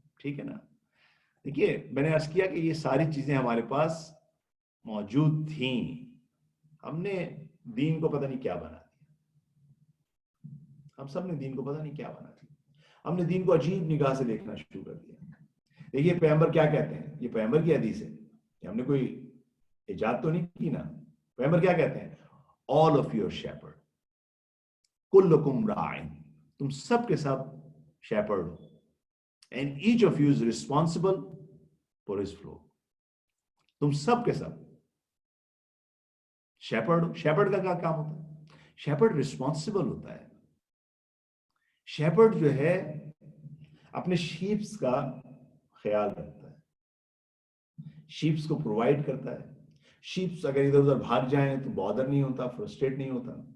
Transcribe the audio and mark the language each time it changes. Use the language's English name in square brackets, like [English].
[Urdu] ٹھیک ہے نا؟ دیکھیے میں نے عرض کیا کہ یہ ساری چیزیں ہمارے پاس موجود تھیں، ہم نے دین کو پتہ نہیں کیا بنا دیا. ہم سب نے دین کو پتہ نہیں کیا بنا دیا. ہم نے دین کو عجیب نگاہ سے دیکھنا شروع کر دیا. دیکھیے پیغمبر کیا کہتے ہیں، یہ پیغمبر کی حدیث ہے، کہ ہم نے کوئی ایجاد تو نہیں کی نا. پیغمبر کیا کہتے ہیں؟ [English] all of your shepherd، [Arabic] کلکم راعٍ، [Urdu] تم سب کے سب shepherd ہو، [English] and each of you is responsible for his flock. [Urdu] تم سب کے سب shepherd ہو. shepherd کا کیا کام ہوتا ہے؟ shepherd responsible ہوتا ہے. shepherd جو ہے اپنے شیپس کا خیال رکھتا ہے، شیپس کو پرووائڈ کرتا ہے. شیپس اگر ادھر ادھر بھاگ جائیں تو بادر نہیں ہوتا، فرسٹریٹ نہیں ہوتا،